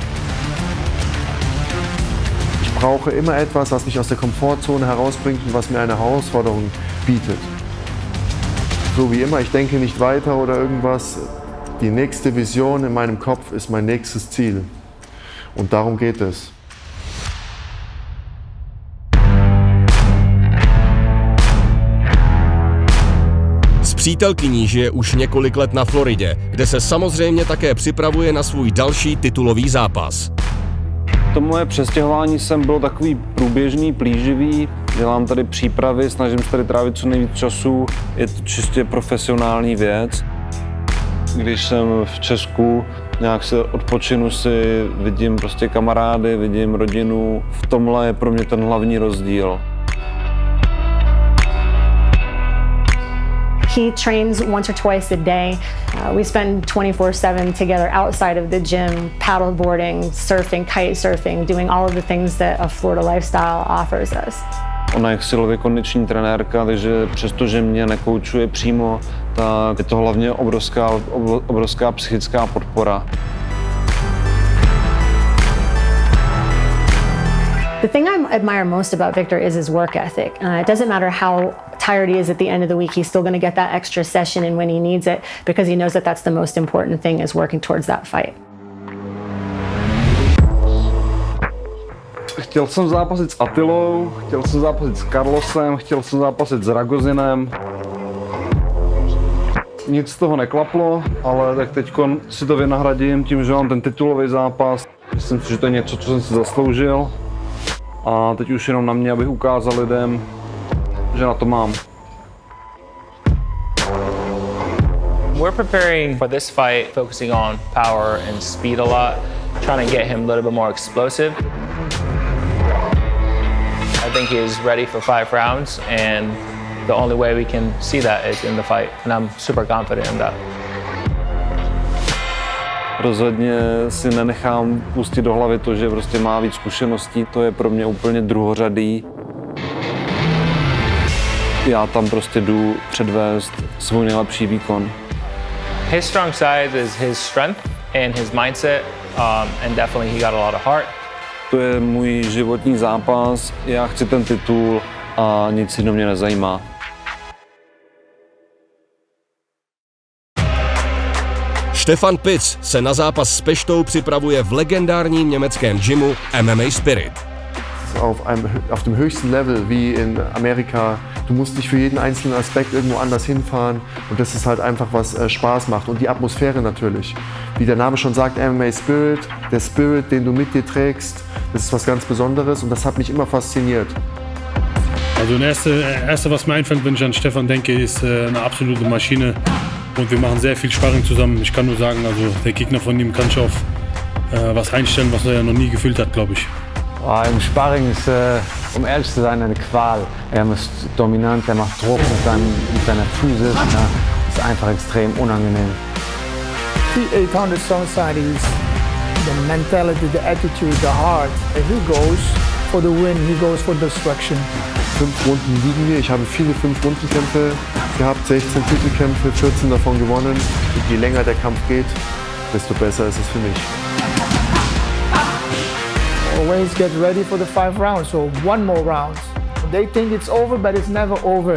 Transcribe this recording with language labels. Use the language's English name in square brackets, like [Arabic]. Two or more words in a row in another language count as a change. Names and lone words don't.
[German] Ich brauche immer etwas, was mich aus der Komfortzone herausbringt und was mir eine Herausforderung bietet. So wie immer, ich denke nicht weiter oder irgendwas. Die nächste Vision in meinem Kopf ist mein nächstes Ziel. Und darum geht es. [Czech] S přítelkyní žije už několik let na Floridě, kde se samozřejmě také připravuje na svůj další titulový zápas. To moje přestěhování sem bylo takový průběžný, plíživý. Dělám tady přípravy, snažím se tady trávit co nejvíc času. Je to čistě profesionální věc. Když jsem v Česku, nějak se odpočinu si, vidím prostě kamarády, vidím rodinu. V tomhle je pro mě ten hlavní rozdíl. [English] He trains once or twice a day. We spend 24/7 together outside of the gym, paddleboarding, surfing, kite surfing, doing all of the things that a Florida lifestyle offers us. [Czech] Ona je silově kondiční trenérka, takže přestože mě nekoučuje přímo, tak je to hlavně obrovská psychická podpora. [English] The thing I admire most about Victor is his work ethic. It doesn't matter how tired he is at the end of the week, he's still going to get that extra session in when he needs it because he knows that that's the most important thing is working towards that fight. [Czech] Chtěl jsem zápasit s Attilou, chtěl jsem zápasit s Carlosem, chtěl jsem zápasit s Ragozinem. Nic z toho neklaplo, ale tak teď si to vynahradím tím, že mám ten titulový zápas. Myslím si, že to je něco, co jsem si zasloužil. A teď už jenom na mě, abych ukázal lidem, že na to mám. [English] We're preparing for this fight, focusing on power and speed a lot, trying to get him a little bit more explosive. I think he is ready for 5 rounds, and the only way we can see that is in the fight, and I'm super confident in that. [Czech] Rozhodně si nenechám pustit do hlavy to, že prostě má víc zkušeností, to je pro mě úplně druhořadý. Já tam prostě jdu předvést svůj nejlepší výkon. [English] His strong side is his strength and his mindset, and definitely he got a lot of heart. [Czech] To je můj životní zápas, já chci ten titul a nic jiného mě nezajímá. Stefan Pitz se na zápas s Peštou připravuje v legendárním německém gymu MMA Spirit. [German] Auf dem höchsten Level wie in Amerika. Du musst nicht für jeden einzelnen Aspekt irgendwo anders hinfahren und das ist halt einfach, was Spaß macht und die Atmosphäre natürlich. Wie der Name schon sagt, MMA Spirit, der Spirit, den du mit dir trägst, das ist was ganz Besonderes und das hat mich immer fasziniert. Also das erste, was mir einfällt, wenn ich an Stefan denke, ist eine absolute Maschine und wir machen sehr viel Sparring zusammen. Ich kann nur sagen, also der Gegner von ihm kann sich auf was einstellen, was er noch nie gefühlt hat, glaube ich. Im Sparring ist, um ehrlich zu sein, eine Qual. Er ist dominant, er macht Druck mit seiner Physis. Ja, ist einfach extrem unangenehm. [English] The 800 Suicide is the mentality, the attitude, the heart. He goes for the win, he goes for destruction. [German] 5 Runden liegen wir. Ich habe viele 5-Runden-Kämpfe gehabt, 16 Titelkämpfe, 14 davon gewonnen. Und je länger der Kampf geht, desto besser ist es für mich. [English] Always get ready for the 5 rounds, so 1 more round. They think it's over, but it's never over.